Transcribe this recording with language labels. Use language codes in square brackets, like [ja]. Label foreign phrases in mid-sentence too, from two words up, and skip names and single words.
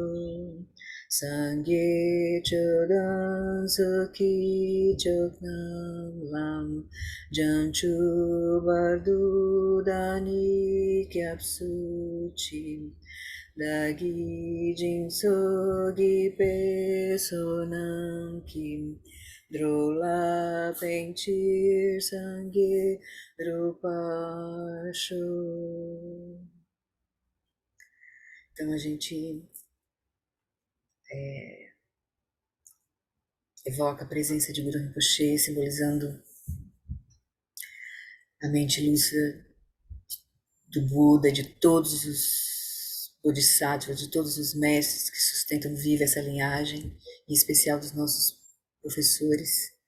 [bo] སངས་རྒྱས་ཆོས་དང་ཚོགས་ཀྱི་མཆོག་རྣམས་ལ། བྱང་ཆུབ་བར་དུ་བདག་ནི་སྐྱབས་སུ་མཆི། བདག་གིས་སྦྱིན་སོགས་བགྱིས་པའི་བསོད་ནམས་ཀྱིས། འགྲོ་ལ་ཕན་ཕྱིར་སངས་རྒྱས་འགྲུབ་པར་ཤོག. [pt] Então a gente evoca a presença de Guru Rinpoche, simbolizando a mente lúcida do Buda, de todos os bodhisattvas, de todos os mestres que sustentam viva essa linhagem, em especial dos nossos professores.